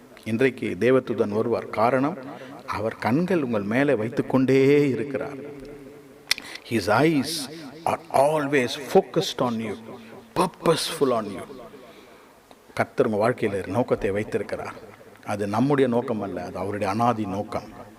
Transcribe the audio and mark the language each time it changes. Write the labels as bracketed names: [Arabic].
[Tamil] இன்றைக்கு தேவதூதன் வருவார். காரணம், அவர் கண்கள் உங்கள் மேலே வைத்துக்கொண்டே இருக்கிறார். [English] His eyes are always focused on you, purposeful on you. [Tamil] கர்த்தர் உங்கள் வாழ்க்கையில் நோக்கத்தை வைத்திருக்கிறார். அது நம்முடைய நோக்கம் அல்ல, அது அவருடைய அனாதி நோக்கம்.